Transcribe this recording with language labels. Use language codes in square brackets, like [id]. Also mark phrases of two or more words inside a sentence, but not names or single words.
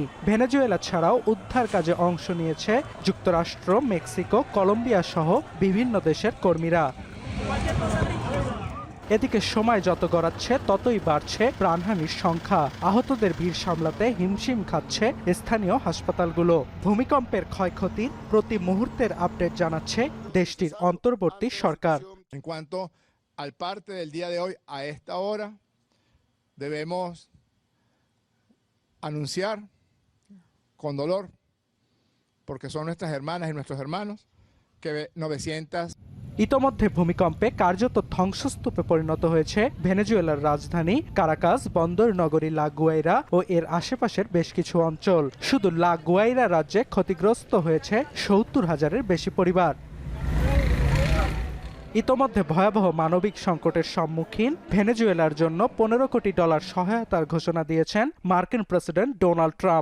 [bn] ভেনেজুয়েলা ছাড়াও উদ্ধার কাজে অংশ নিয়েছে যুক্তরাষ্ট্র, মেক্সিকো, কলম্বিয়া সহ বিভিন্ন দেশের কর্মীরা। এদিকে সময় যত গড়াচ্ছে ততই বাড়ছে প্রাণহানির সংখ্যা। আহতদের ভিড় সামলাতে হিমশিম খাচ্ছে স্থানীয় হাসপাতালগুলো। ভূমিকম্পের ক্ষয়ক্ষতির প্রতি মুহূর্তের আপডেট জানাচ্ছে দেশটির অন্তর্বর্তী সরকার। [es] En cuanto al parte del día de hoy, a esta hora debemos anunciar con dolor, porque son nuestras hermanas y nuestros hermanos, que 900 [bn] ইতোমধ্যে ভূমিকম্পে কার্যত ধ্বংসস্তূপে পরিণত হয়েছে ভেনেজুয়েলার রাজধানী কারাকাস, বন্দর নগরী লা গুয়াইরা ও এর আশেপাশের বেশ কিছু অঞ্চল। শুধু লা গুয়াইরা রাজ্যে ক্ষতিগ্রস্ত হয়েছে 70,000-এর বেশি পরিবার। ইতোমধ্যে ভয়াবহ মানবিক সংকটের সম্মুখীন ভেনেজুয়েলার জন্য $15 কোটি সহায়তার ঘোষণা দিয়েছেন মার্কিন প্রেসিডেন্ট ডোনাল্ড ট্রাম্প।